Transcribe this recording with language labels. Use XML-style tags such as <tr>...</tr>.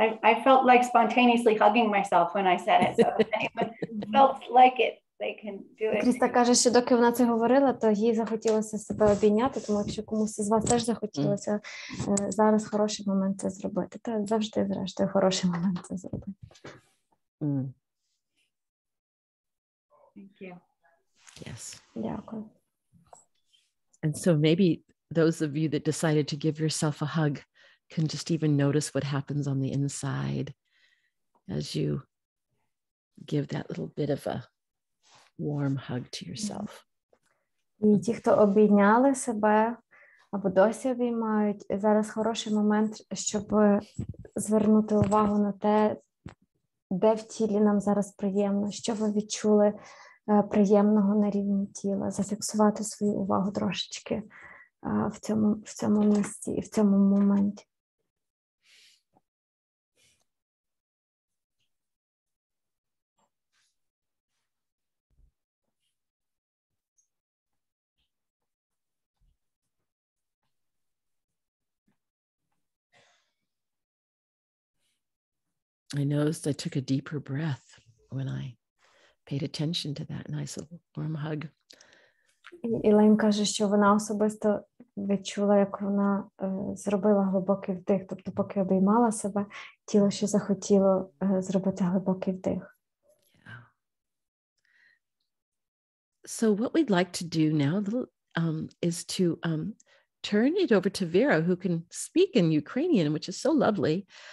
<en>I felt like spontaneously hugging myself when I said it, so if anyone felt like it, they can do it.</en> <uk>Кріста каже, що доки вона це говорила, то їй захотілося себе обійняти, тому якщо комусь із вас теж захотілося, зараз хороший момент це зробити. Та завжди, зрештою, хороший момент це зробити. Mm.</uk> <en>Thank you. Yes.</en> <uk>Дякую.</uk> <en>And so maybe those of you that decided to give yourself a hug can just even notice what happens on the inside as you give that little bit of a warm hug to yourself.</en> <uk>І ті, хто обійняли себе або досі обіймають, зараз хороший момент, щоб звернути увагу на те, де в тілі нам зараз приємно, що ви відчули приємного на рівні тіла, зафіксувати свою увагу трошечки в цьому місці і в цьому моменті.</uk> <en>I noticed I took a deeper breath when I paid attention to that nice little warm hug.</en> <uk>Ілейн каже, що вона особисто відчула, як вона зробила глибокий вдих. Тобто, поки обіймала себе, тіло ще захотіло зробити глибокий вдих.</uk> <en>Yeah. So what we'd like to do now is to turn it over to Vera, who can speak in Ukrainian, which is so lovely.</en>